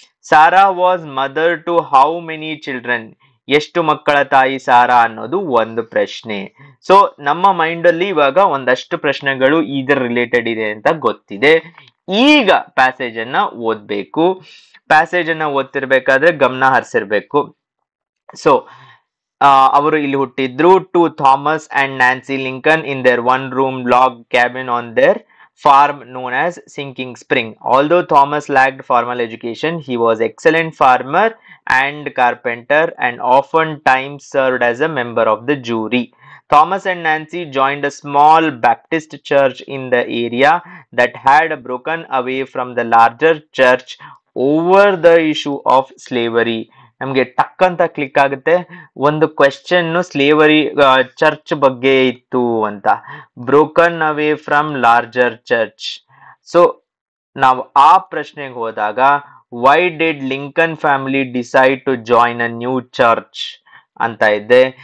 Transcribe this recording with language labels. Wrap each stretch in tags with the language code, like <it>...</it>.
<en>Sarah was mother to how many children,</en> <kn>ಎಷ್ಟು ಮಕ್ಕಳ ತಾಯಿ ಸಾರಾ ಅನ್ನೋದು ಒಂದು ಪ್ರಶ್ನೆ. ಸೊ ನಮ್ಮ ಮೈಂಡ್ ಅಲ್ಲಿ ಇವಾಗ ಒಂದಷ್ಟು ಪ್ರಶ್ನೆಗಳು ಇದರ ರಿಲೇಟೆಡ್ ಇದೆ ಅಂತ ಗೊತ್ತಿದೆ. ಈಗ ಪ್ಯಾಸೇಜ್ ಅನ್ನ ಓದ್ಬೇಕು. ಪ್ಯಾಸೇಜ್ ಅನ್ನ ಓದ್ತಿರ್ಬೇಕಾದ್ರೆ ಗಮನ ಹರಿಸಿರ್ಬೇಕು. ಸೊ ಅವರು ಇಲ್ಲಿ ಹುಟ್ಟಿದ್ರು.</kn> <en>To Thomas and Nancy Lincoln in their 1-room log cabin on their farm known as Sinking Spring. Although Thomas lacked formal education, he was excellent farmer and carpenter and often times served as a member of the jury. Thomas and Nancy joined a small Baptist church in the area that had broken away from the larger church over the issue of slavery.</en> <kn>ನಮ್ಗೆ ಟಕ್ ಅಂತ click ಆಗುತ್ತೆ, ಒಂದು question slavery church ಬಗ್ಗೆ ಇತ್ತು ಅಂತ.</kn> <en>Broken away from larger church.</en> <kn>So ನಾವು ಆ ಪ್ರಶ್ನೆಗೆ ಹೋದಾಗ</kn> <en>Why did Lincoln family decide to join a new church ಅಂತ ಇದೆ.</en>